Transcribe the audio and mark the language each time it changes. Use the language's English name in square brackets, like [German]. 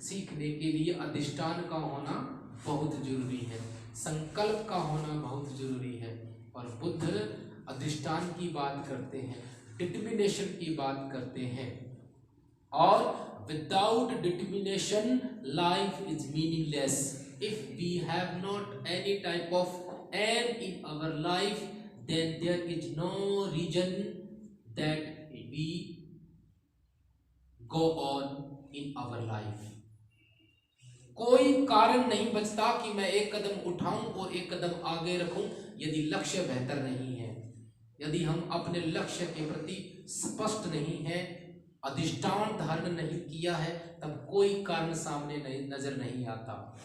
[Hindi] सीखने के लिए अधिष्ठान का होना बहुत जरूरी है, संकल्प का होना बहुत जरूरी है। और बुद्ध अधिष्ठान की बात करते हैं, डिटर्मिनेशन की बात करते हैं। [English] और without determination life is meaningless. If we have not any type of aim in our life, [Hindi] then there is no reason that we go on in our life. कोई कारण नहीं बचता कि मैं एक कदम उठाऊं और एक कदम आगे रखूं यदि लक्ष्य बेहतर नहीं है, यदि हम अपने लक्ष्य के प्रति स्पष्ट नहीं है, अधिष्ठान धारण नहीं किया है, तब कोई कारण सामने नजर नहीं आता।